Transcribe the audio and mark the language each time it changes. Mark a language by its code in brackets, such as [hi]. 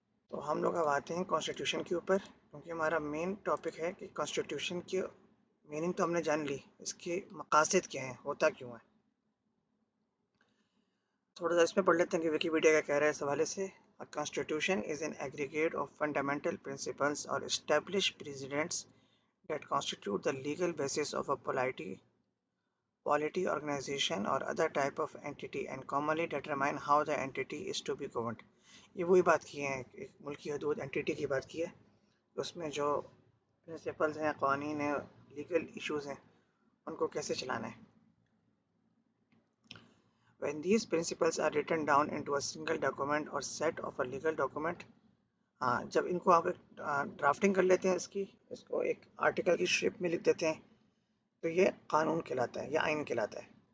[ur] تو ہم لوگ اب آتے ہیں کانسٹیٹیوشن کے اوپر، کیونکہ ہمارا مین ٹاپک ہے کہ کانسٹیٹیوشن کی میننگ تو ہم نے جان لی، اس کے مقاصد کیا ہیں، ہوتا کیوں ہے. تھوڑا سا اس میں پڑھ لیتے ہیں کہ ویکیپیڈیا کیا کہہ رہا ہے اس حوالے سے. [en] Constitution is an aggregate of fundamental principles or established precedents that constitute the legal basis of a polity, organization, or other type of entity and commonly determine how the entity is to be governed. [ur] یہ وہی بات کی ہے، ایک ملکی حدود entity کی بات کی ہے، اس میں جو پرنسپلز ہیں، قوانین ہیں، لیگل ایشوز ہیں، ان کو کیسے چلانا ہے. [en] When these principles are written down into a single document or set of a legal document، [ur] جب ان کو آپ ڈرافٹنگ کر لیتے ہیں اس کو ایک آرٹیکل کی شیپ میں لکھ دیتے ہیں تو یہ قانون کہلاتا ہے یا آئین کہلاتا ہے.